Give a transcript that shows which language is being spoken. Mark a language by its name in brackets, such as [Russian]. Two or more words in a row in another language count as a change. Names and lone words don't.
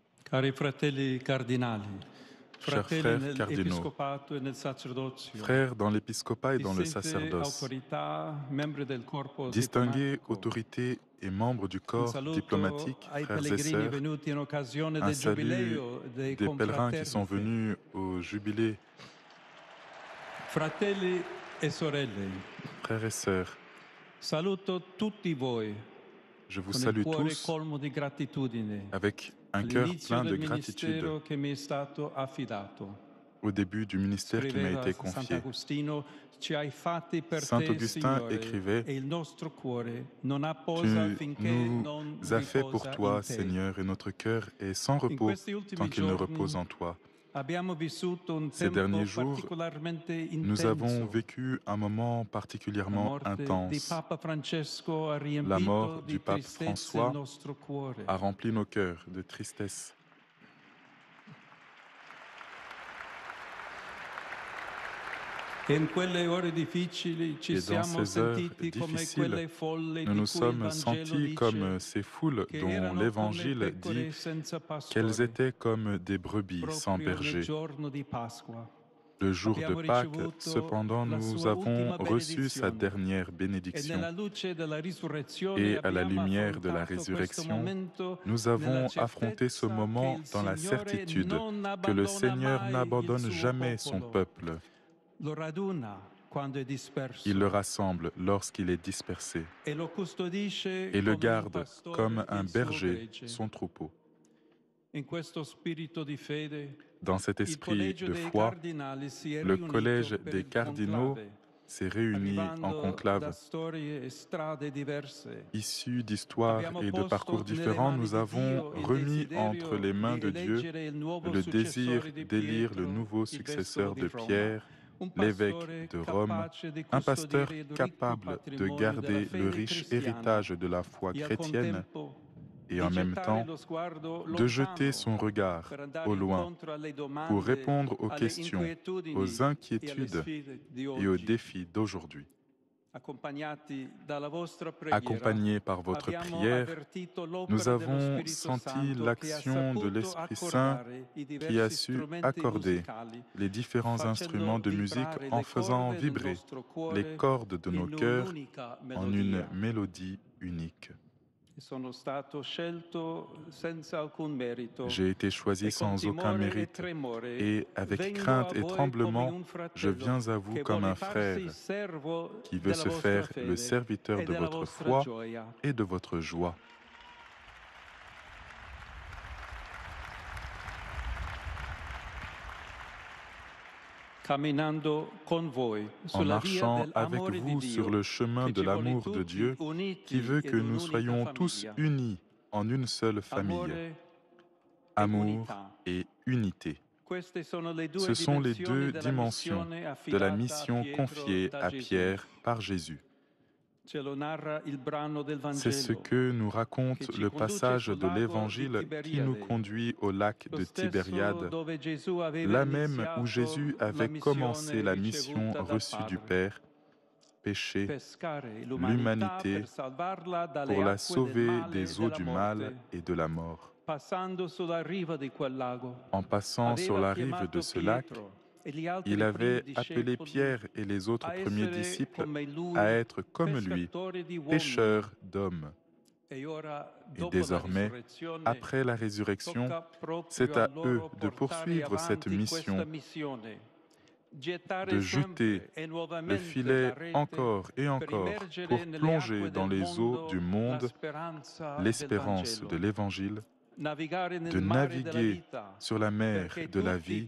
[Italian] Cari fratelli cardinali, [French] Chers [Italian] fratelli [French] frères cardinaux, [Italian] nell'episcopato e nel sacerdozio, [French] frères dans l'épiscopat et dans le [Italian] distinte [French] sacerdoce, [Italian] autorità, membri del corpo [French] distingués [Italian] diplomatico, [French] autorités et membres du [Italian] un [French] corps [Italian] saluto [French] diplomatique, [Italian] ai [French] frères et [Italian] pellegrini [French] sœurs, [Italian] venuti in occasione [French] un [Italian] del [French] salut [Italian] giubileo dei [French] des pèlerins qui sont [Italian] confraternite. [French] venus au jubilé. [Italian] Fratelli e sorelle, [French] Frères et sœurs, [Italian] saluto tutti voi [French] je vous [Italian] con il [French] salue [Italian] cuore [French] tous [Italian] colmo di gratitudine [French] avec un cœur [Italian] all'inizio [French] plein de [Italian] del [French] gratitude [Italian] ministero che mi è stato affidato. [French] au début du ministère qui m'a [Italian] Scriveva [French] été confié. [Italian] Sant'Agostino, ci hai fatti per [French] Saint [Italian] te, [French] Augustin [Italian] Signore, [French] écrivait: [Italian] e il nostro cuore non apposa [French] Tu [Italian] finché [French] nous [Italian] non [French] as fait pour [Italian] riposa [French] toi, [Italian] in te. [French] Seigneur, et notre cœur est sans [Italian] In [French] repos [Italian] questi ultimi [French] tant qu'il ne repose [Italian] giorni [French] en toi. [Italian] abbiamo vissuto un [French] Ces [Italian] tempo [French] derniers jours, [Italian] particolarmente [French] nous avons [Italian] intenso. [French] vécu un moment [Italian] La [French] particulièrement [Italian] morte di [French] intense. [Italian] Papa Francesco ha [French] La [Italian] riempito [French] mort [Italian] di [French] du pape [Italian] tristezza il [French] François [Italian] nostro cuore. [French] a rempli nos cœurs de tristesse. [Italian] E in quelle ore difficili ci [French] Et dans [Italian] siamo [French] ces heures [Italian] sentiti come [French] difficiles, [Italian] quelle folle [French] nous [Italian] di [French] nous [Italian] cui il [French] sommes [Italian] Vangelo [French] sentis [Italian] dice [French] comme ces foules [Italian] che [French] dont [Italian] erano come [French] l'Évangile dit [Italian] pecore senza [French] qu'elles [Italian] pastore, [French] étaient comme des brebis sans [Italian] proprio nel [French] berger. [Italian] giorno di Pasqua. [French] Le jour de [Italian] Abbiamo [French] Pâques, [Italian] ricevuto [French] cependant, [Italian] la [French] nous [Italian] sua [French] avons [Italian] ultima [French] reçu sa [Italian] benedizione [French] dernière [Italian] e [French] bénédiction. [Italian] nella luce della risurrezione [French] Et à la [Italian] abbiamo [French] lumière de la [Italian] affrontato questo [French] résurrection, [Italian] momento [French] nous [Italian] nella [French] avons affronté ce [Italian] certezza che [French] moment [Italian] il [French] dans la [Italian] Signore [French] certitude [Italian] non [French] que le [Italian] abbandona [French] Seigneur [Italian] mai il [French] n'abandonne [Italian] suo [French] jamais son [Italian] popolo, [French] peuple. [Italian] lo raduna quando è [French] Il le [Italian] disperso [French] rassemble lorsqu'il est dispersé [Italian] e lo custodisce [French] et le [Italian] come un [French] garde comme [Italian] pastore [French] un [Italian] il suo [French] berger [Italian] gregge. [French] son troupeau. [Italian] In questo spirito di fede, [French] Dans cet [Italian] il [French] esprit [Italian] collegio [French] de [Italian] dei [French] foi, [Italian] cardinali si è [French] le [Italian] riunito [French] collège [Italian] per [French] des [Italian] il [French] cardinaux [Italian] conclave, [French] s'est réuni en [Italian] arrivando da [French] conclave. [Italian] storie e strade diverse. [French] Issus d'histoires [Italian] Abbiamo [French] et de parcours [Italian] posto nelle [French] différents, [Italian] mani [French] nous [Italian] di [French] avons [Italian] Dio il [French] remis entre [Italian] desiderio [French] les mains [Italian] di [French] de Dieu [Italian] eleggere il nuovo [French] le désir [Italian] successore di [French] d'élire le [Italian] Pietro, [French] nouveau [Italian] il vescovo [French] successeur [Italian] di [French] de [Italian] Roma, [French] Pierre, [Italian] un [French] l'évêque [Italian] pastore [French] de Rome, [Italian] capace di [French] un pasteur [Italian] custodire il ricco [French] capable de [Italian] patrimonio della [French] garder le [Italian] fede [French] riche [Italian] cristiana [French] héritage de la foi [Italian] e al [French] chrétienne [Italian] contempo [French] et [Italian] di [French] en même [Italian] gettare [French] temps [Italian] lo sguardo [French] de jeter [Italian] lontano [French] son regard [Italian] per andare [French] au loin [Italian] incontro alle [French] pour [Italian] domande, [French] répondre aux [Italian] alle [French] questions, aux [Italian] inquietudini e alle [French] inquiétudes [Italian] sfide di [French] et aux [Italian] oggi. [French] défis d'aujourd'hui. [Italian] Accompagnati dalla vostra preghiera, [French] Accompagnés par votre [Italian] abbiamo [French] prière, [Italian] avvertito [French] nous [Italian] l'opera dello [French] avons [Italian] Spirito [French] senti [Italian] Santo che ha [French] l'action de [Italian] saputo [French] l'Esprit Saint [Italian] accordare i [French] qui a [Italian] diversi [French] su [Italian] strumenti [French] accorder [Italian] musicali, [French] les différents instruments [Italian] facendo [French] de musique [Italian] vibrare [French] en [Italian] le [French] faisant [Italian] corde del [French] vibrer [Italian] nostro [French] les [Italian] cuore [French] cordes de nos [Italian] in [French] cœurs [Italian] un'unica [French] en une [Italian] melodia. [French] mélodie unique. [Italian] Sono stato scelto senza alcun merito [French] J'ai été choisi [Italian] e con [French] sans aucun [Italian] timore e [French] mérite [Italian] tremore [French] et avec [Italian] vengo a [French] crainte et [Italian] voi come [French] tremblement, [Italian] un [French] je [Italian] fratello [French] viens à vous [Italian] che [French] comme [Italian] vuole [French] un [Italian] farsi [French] frère [Italian] servo [French] qui veut [Italian] della [French] se [Italian] vostra [French] faire le [Italian] fede [French] serviteur [Italian] e [French] de [Italian] della [French] votre [Italian] vostra [French] foi [Italian] gioia. [French] et de votre joie. [Italian] Camminando con voi [French] En [Italian] sulla via [French] marchant avec [Italian] dell'amore di [French] vous sur [Italian] Dio [French] le chemin [Italian] che [French] de [Italian] ci vuole [French] l'amour de [Italian] tutti [French] Dieu, qui [Italian] uniti [French] veut que [Italian] ed [French] nous [Italian] un'unica [French] soyons tous [Italian] famiglia. [French] unis en une seule famille, [Italian] Amore e [French] amour [Italian] unità. [French] et unité. [Italian] Queste sono le [French] Ce [Italian] due [French] sont les [Italian] dimensioni [French] deux [Italian] della [French] dimensions [Italian] missione [French] de la [Italian] affidata a [French] mission [Italian] Pietro [French] confiée [Italian] da [French] à [Italian] Gesù. [French] Pierre par Jésus. [Italian] Ce lo narra il brano del [French] C'est ce [Italian] Vangelo [French] que nous [Italian] che [French] raconte [Italian] ci [French] le [Italian] conduce [French] passage [Italian] sul [French] de [Italian] lago di [French] l'Évangile qui nous [Italian] Tiberiade, [French] conduit au lac [Italian] lo [French] de [Italian] stesso [French] Tibériade, [Italian] dove Gesù aveva [French] là même où Jésus [Italian] iniziato la [French] avait commencé [Italian] missione [French] la mission [Italian] ricevuta dal [French] reçue du [Italian] Padre. [French] Père, pécher [Italian] Pescare l'umanità [French] l'humanité [Italian] per salvarla dalle [French] pour la [Italian] acque del [French] sauver [Italian] male e [French] des eaux [Italian] della [French] du mal [Italian] morte, [French] et de la mort. [Italian] passando sulla riva di quel lago. [French] En passant sur [Italian] Aveva [French] la rive de [Italian] chiamato [French] ce lac, [Italian] Pietro e gli [French] il [Italian] altri primi [French] avait appelé [Italian] discepoli [French] Pierre et les autres [Italian] a [French] premiers [Italian] essere [French] disciples [Italian] come [French] à [Italian] lui [French] être comme lui, [Italian] pescatori di uomini. [French] pêcheurs d'hommes. [Italian] E ora, [French] Et [Italian] dopo la [French] désormais, [Italian] risurrezione, [French] après la résurrection, [Italian] tocca proprio [French] c'est [Italian] a [French] à eux [Italian] loro [French] de [Italian] portare [French] poursuivre cette [Italian] avanti questa [French] mission, [Italian] missione, gettare [French] de jeter [Italian] sempre e [French] le [Italian] nuovamente la [French] filet [Italian] rete [French] encore et [Italian] per [French] encore [Italian] immergere [French] pour [Italian] nelle [French] plonger [Italian] acque [French] dans [Italian] del [French] les eaux du [Italian] mondo la [French] monde [Italian] speranza del [French] l'espérance de [Italian] Vangelo, [French] l'Évangile, [Italian] navigare [French] de [Italian] nel mare della [French] naviguer [Italian] vita [French] sur la mer [Italian] perché [French] de la [Italian] tutti